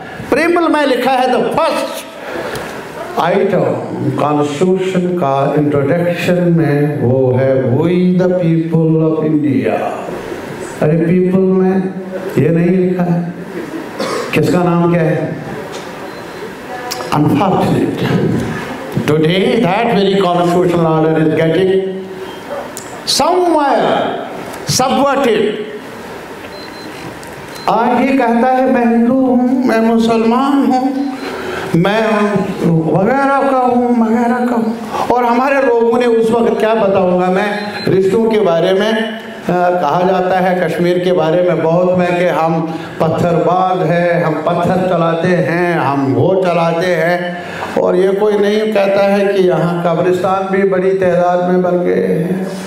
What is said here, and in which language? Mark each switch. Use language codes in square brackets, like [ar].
[hi] प्रीम्बल में लिखा है द फर्स्ट आइटम कॉन्स्टिट्यूशन का इंट्रोडक्शन में वो है [en] We the people of India. [hi] अरे पीपल में ये नहीं लिखा है, किसका नाम क्या है? [en] Unfortunate. Today that very constitutional order is getting somewhere subverted. [hi] आज ये कहता है मैं हिंदू हूँ, मैं मुसलमान हूँ, मैं वगैरह का हूँ, और हमारे लोगों ने उस वक्त क्या बताऊंगा मैं रिश्तों के बारे में कहा जाता है कश्मीर के बारे में बहुत में कि हम पत्थरबाज हैं, हम पत्थर चलाते हैं, हम वो चलाते हैं, और ये कोई नहीं कहता है कि यहाँ कब्रिस्तान भी बड़ी तादाद में बन गए हैं।